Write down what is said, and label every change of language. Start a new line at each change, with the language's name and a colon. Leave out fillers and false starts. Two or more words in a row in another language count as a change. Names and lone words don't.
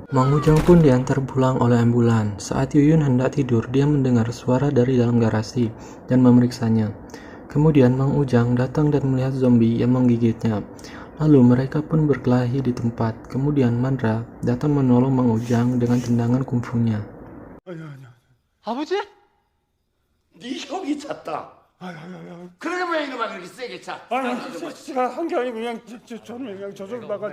Indonesian: Mang Ujang pun diantar pulang oleh ambulan. Saat Yuyun hendak tidur, dia mendengar suara dari dalam garasi dan memeriksanya. Kemudian Mang Ujang datang dan melihat zombie yang menggigitnya. Lalu mereka pun berkelahi di tempat. Kemudian Mandra datang menolong Mang Ujang dengan tendangan kungfunya.
Korean: 아버지? 네 형이 찼다. 그러면 왜 이놈아 그렇게 세게 차? 제가 한 게 아니고 그냥 저는 그냥 저절로 나가.